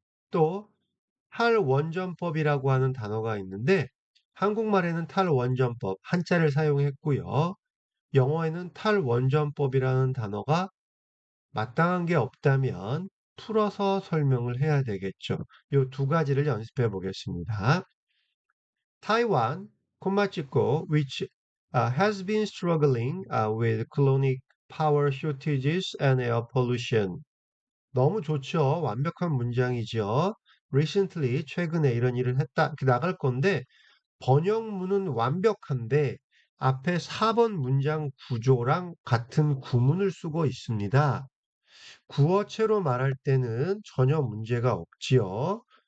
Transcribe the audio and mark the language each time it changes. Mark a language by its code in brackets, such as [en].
[ko] 또 탈원전법이라고 하는 단어가 있는데 한국말에는 탈원전법 한자를 사용했고요. 영어에는 탈원전법이라는 단어가 마땅한 게 없다면 풀어서 설명을 해야 되겠죠. 이 두 가지를 연습해 보겠습니다. [en] Taiwan, [ko] 콤마 찍고, [en] which has been struggling with chronic power shortages and air pollution. [ko] 너무 좋죠. 완벽한 문장이죠. Recently, 최근에 이런 일을 했다. 이렇게 나갈 건데, 번역문은 완벽한데, 앞에 4번 문장 구조랑 같은 구문을 쓰고 있습니다. 구어체로 말할 때는 전혀 문제가 없지요.